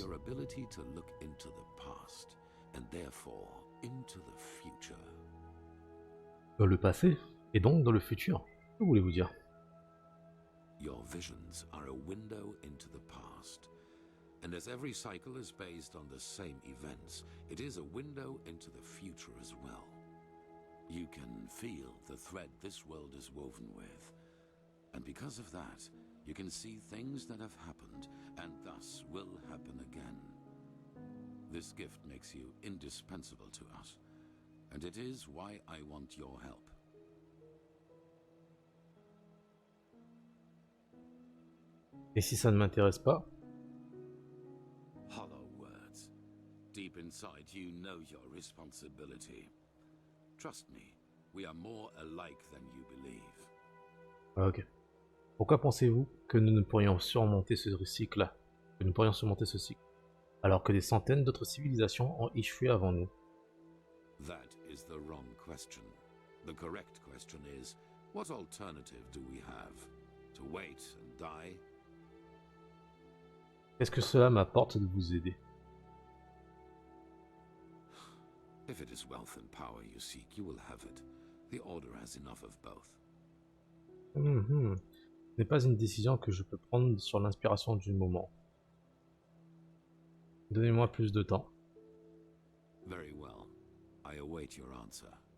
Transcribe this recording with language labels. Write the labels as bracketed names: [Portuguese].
[English] hand, your ability to look into the past, and therefore into the future. [French] Dans le passé, et donc dans le futur. Que voulez-vous dire? [English] Your visions are a window into the past. And as every cycle is based on the same events, it is a window into the future as well. You can feel the thread this world is woven with. And because of that, you can see things that have happened, and thus will happen again. This gift makes you indispensable to us, and it is why I want your help. [French] Et si ça ne m'intéresse pas? [English] Hollow words. Deep inside, you know your responsibility. Trust me, we are more alike than you believe. Ok. [French] Pourquoi pensez-vous que nous ne pourrions surmonter ce cycle-là? Que nous pourrions surmonter ce cycle, alors que des centaines d'autres civilisations ont échoué avant nous? [English] That is the wrong question. The correct question is, what alternative do we have? To wait and die? [French] Qu'est-ce que cela m'apporte de vous aider? [English] If it is wealth and power you seek, you will have it. The Order has enough of both. [French] Ce n'est pas une décision que je peux prendre sur l'inspiration du moment. Donnez-moi plus de temps. [English] Very well. I await your answer.